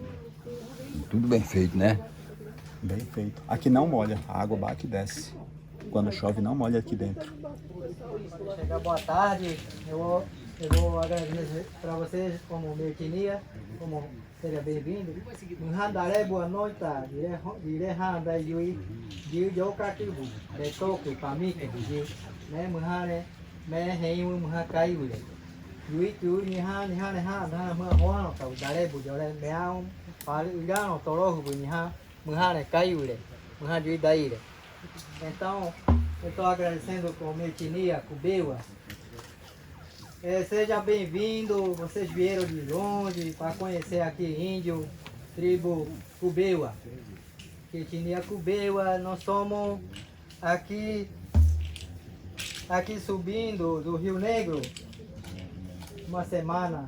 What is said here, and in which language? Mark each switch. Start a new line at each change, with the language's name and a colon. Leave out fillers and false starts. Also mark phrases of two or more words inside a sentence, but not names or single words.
Portuguese: Tudo bem feito, né? Bem feito. Aqui não molha, a água bate e desce. Quando chove não molha aqui dentro. Chega, boa tarde. Eu vou agradecer para vocês como minha etnia, como seja bem-vindo. Mhandare, boa noite.
Cubeo: Dire handa yui, diu jo kakibu, de toque, pamike, diu,
Portuguese: né,
Cubeo: mhandare, me heiu mhakai ule. Yui tu niha na mhoano, tau dare bu jore meau, pare ugano torohu bu niha, mhandare kai ule, mhandui daire.
Portuguese: Então, eu estou agradecendo com a minha etnia cubeua. Seja bem-vindo, vocês vieram de longe para conhecer aqui índio, tribo cubeua. Etnia cubeua, nós somos aqui subindo do Rio Negro, uma semana.